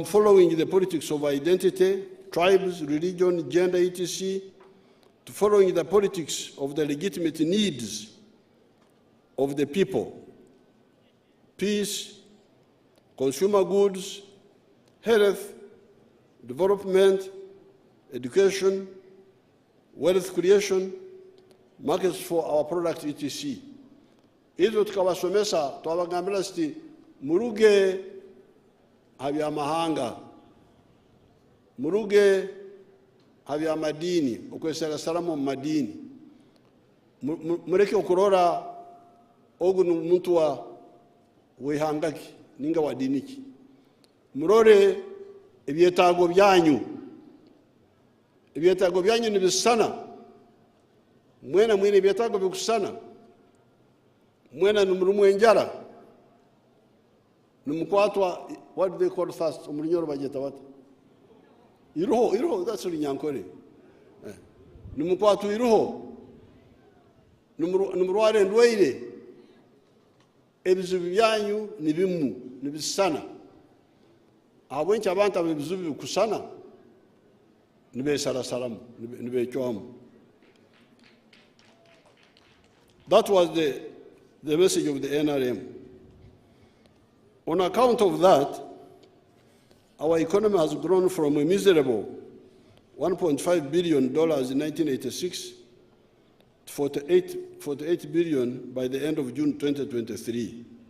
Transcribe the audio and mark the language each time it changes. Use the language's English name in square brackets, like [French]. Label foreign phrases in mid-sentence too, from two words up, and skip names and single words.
[English] following the politics of identity, tribes, religion, gender, etc., to following the politics of the legitimate needs of the people: peace, consumer goods, health, development, education, wealth creation, markets for our products, etc. [Nyankole] Izo tukabasomesa twabagambira sti muruge habyamahanga, muruge habyamadini, okwesera salamu mu madini, mureke okurora ogu muntu wa wehangaki ninga wa diniki, murore ebyetago byanyu nibisana, mwena mwine ebyetago bikusana, mwena numurumu enjara, numukwatwa, [English] what do they call fast? [Nyankole] Umulinyoro bajeta wata? Iroho, [English] that's Runyankore. [Nyankole] Numukwatwa iroho, numurware ndweire, ebizibu byanyu nibimu, nibisana. Abwenchi abantu abebizibu bikusana, nibesarasaramu, nibechwamu. [English] That was the message of the NRM. On account of that, our economy has grown from a miserable $1.5 billion in 1986 to 48 billion by the end of June 2023.